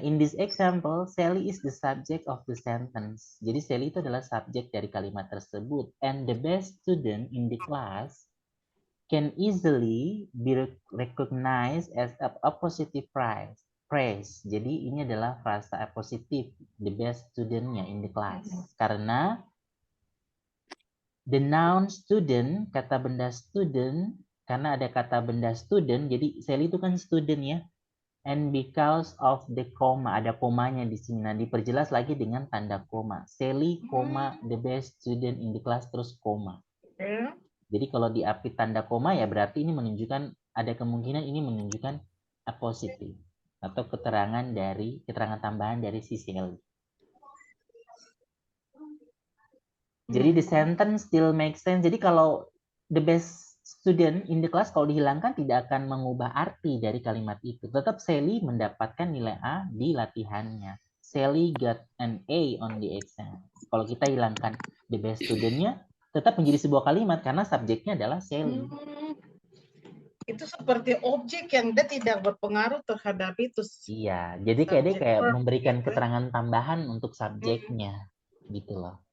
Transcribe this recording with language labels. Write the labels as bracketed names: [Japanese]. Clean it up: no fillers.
[English] In this example, Sally is the subject of the sentence. [Indonesian] Jadi Sally itu adalah subjek dari kalimat tersebut. And the best student in the class [English] can easily be recognized as a positive praise. [Indonesian] Jadi ini adalah frasa positif, the best student-nya in the class. Karena the noun student, kata benda student, karena ada kata benda student, jadi Sally itu kan student ya. [English] And because of the comma, ada komanya di sini. [Indonesian] Nah, diperjelas lagi dengan tanda koma. [English] Sally, koma, the best student in the class, terus koma. [Indonesian] Ya. Jadi kalau diapit tanda koma ya berarti ini menunjukkan, ada kemungkinan ini menunjukkan a positive atau keterangan tambahan dari si Sally. [English] Jadi the sentence still makes sense. [Indonesian] Jadi kalau the best student in the class kalau dihilangkan tidak akan mengubah arti dari kalimat itu. Tetap Sally mendapatkan nilai A di latihannya. [English] Sally got an A on the exam. [Indonesian] Kalau kita hilangkan the best student-nya, tetap menjadi sebuah kalimat karena subjeknya adalah Sally. Itu seperti objek yang dia tidak berpengaruh terhadap itu. Iya, jadi kayak dia Subjek kayak verb memberikan gitu. keterangan tambahan untuk subjeknya, gitu loh.